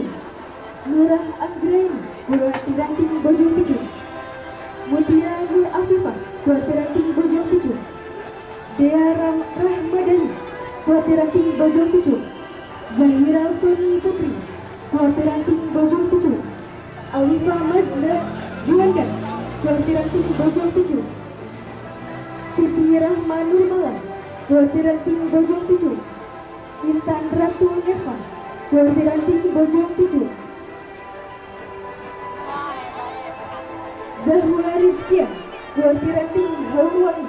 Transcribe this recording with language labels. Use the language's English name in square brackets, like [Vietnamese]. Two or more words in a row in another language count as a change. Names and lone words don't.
[Indonesian] Nurah Anggraini, Kuartiranting Bojong Picu. Mutia Nur Afifah, Kuartiranting Bojong Picu. Dea Rahmadani, Kuartir Ranting Bojong Pucuk. Zahira Suni Putri, Kuartir Ranting Bojong Pucuk. Alifa Mazda Juanda, Kuartir Ranting Bojong Pucuk. Siti Rahma Nurmala, Kuartir Ranting Bojong Pucuk. Intan Ratu Neva, Kuartir Ranting Bojong Pucuk. Zahura Rizkia, Kuartir Ranting Haurwangi.